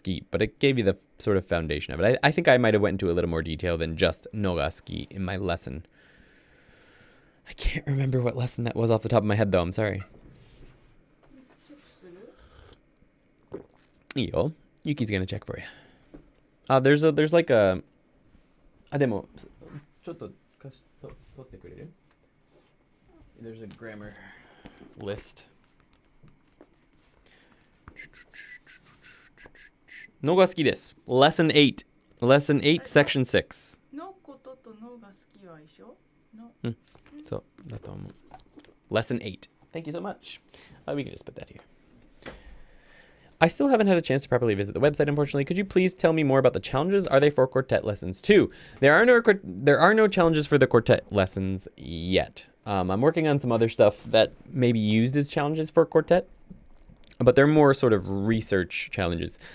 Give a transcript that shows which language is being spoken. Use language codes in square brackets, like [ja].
[en] But it gave you the sort of foundation of it. I think I might have went into a little more detail than just noga ski in my lesson. I can't remember what lesson that was off the top of my head, though. I'm sorry. Yo, Yuki's gonna check for you. There's like a... [ja] でもちょっと取ってくれる? [en] There's a grammar list. [ja] のが好きです. [en] Lesson 8. Lesson 8, section 6. [ja] のこととのが好きは一緒? [en] No. [ja] そうだと思う. [en] Lesson 8. Thank you so much. We can just put that here. I still haven't had a chance to properly visit the website, unfortunately. Could you please tell me more about the challenges? Are they for Quartet lessons too? There are no challenges for the Quartet lessons yet. I'm working on some other stuff that may be used as challenges for Quartet, but they're more sort of research challenges.